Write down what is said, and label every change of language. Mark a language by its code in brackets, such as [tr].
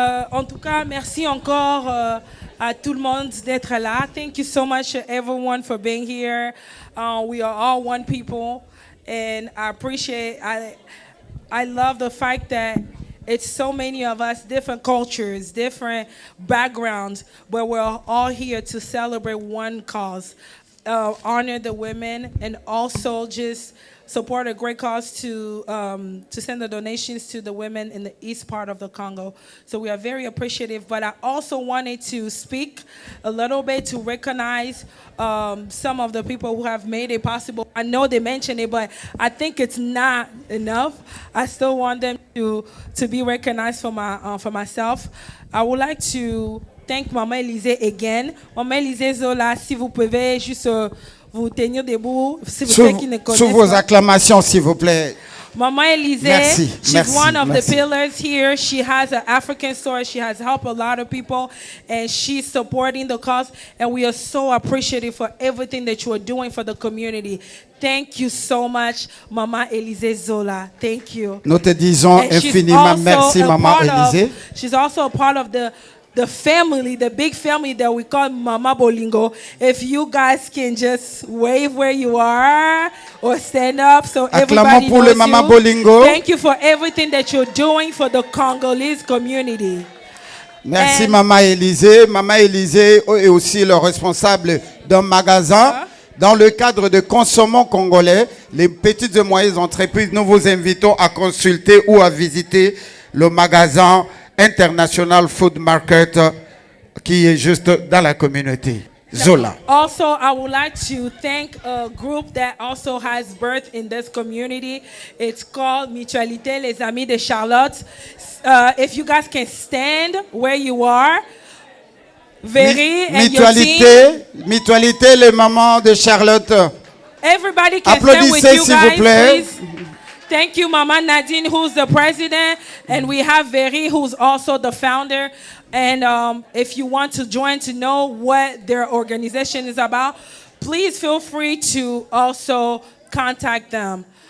[fr] En tout cas, merci encore à tout le monde d'être là. [en] Thank you so much everyone for being here. We are all one people, and I appreciate. I love the fact that it's so many of us, different cultures, different backgrounds, but we're all here to celebrate one cause, honor the women, and also just support a great cause to send the donations to the women in the east part of the Congo. So we are very appreciative, but I also wanted to speak a little bit to recognize some of the people who have made it possible. I know they mentioned it, but I think it's not enough. I still want them to be recognized for myself. I would like to thank Maman Élisée again. [fr] Maman Élisée Zola, si vous pouvez juste vous tenir debout, sous vos acclamations, s'il vous plaît. [en] Maman Élisée, she's one of the pillars here. She has an African story. She has helped a lot of people, and she's supporting the cause. And we are so appreciative for everything that you are doing for the community. Thank you so much, Maman Élisée Zola. Thank you. [fr] Nous te disons infiniment merci, Maman Élisée. [en] She's also a part of the family, the big family that we call Mama Bolingo. If you guys can just wave where you are or stand up so everybody knows Mama you. Bolingo. Thank you for everything that you're doing for the Congolese community. [fr] Merci Maman Élisée. Maman Élisée est aussi le responsable d'un magasin. Dans le cadre de Consommons Congolais, les petites et moyennes entreprises, nous vous invitons à consulter ou à visiter le magasin International Food Market qui est juste dans la communauté. Zola. [en] Also, I would like to thank a group that also has birth in this community. It's called Mutualité Les Amis de Charlotte. If you guys can stand where you are, Very and your team. Mutualité les mamans de Charlotte. Everybody can stand with you guys, please. Thank you, Mama Nadine, who's the president, and we have Very, who's also the founder. And if you want to join to know what their organization is about, please feel free to also contact them.